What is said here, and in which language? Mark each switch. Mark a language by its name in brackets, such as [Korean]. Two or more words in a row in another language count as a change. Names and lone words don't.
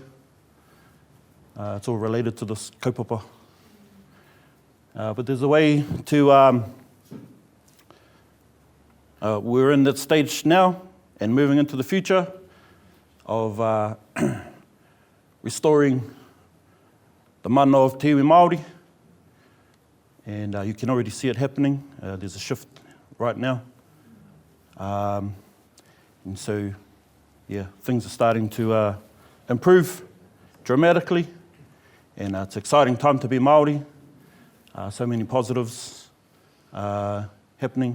[English] It's all related to this kaupapa. But there's a way to, we're in that stage now and moving into the future of restoring the mana of [Māori] te iwi Māori. [English] And you can already see it happening. There's a shift right now. And so, yeah, things are starting to improve dramatically. And it's an exciting time to be Māori. So many positives happening.